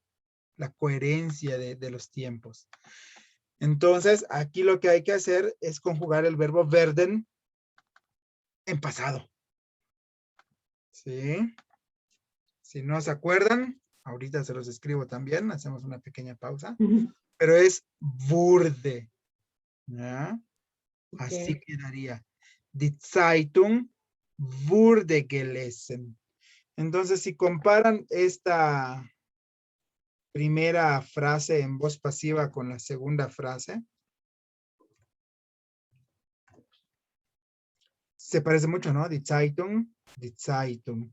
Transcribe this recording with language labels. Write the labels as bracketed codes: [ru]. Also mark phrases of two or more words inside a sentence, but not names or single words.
[es] La coherencia de los tiempos. Entonces, aquí lo que hay que hacer es conjugar el verbo werden en pasado. ¿Sí? Si no se acuerdan, ahorita se los escribo también, hacemos una pequeña pausa, Ujú. pero es wurde. ¿Ya? Así Ok. quedaría. [de] Die Zeitung wurde gelesen. [es] Entonces, si comparan esta primera frase en voz pasiva con la segunda frase, se parece mucho, ¿no? [de] Die Zeitung, die Zeitung.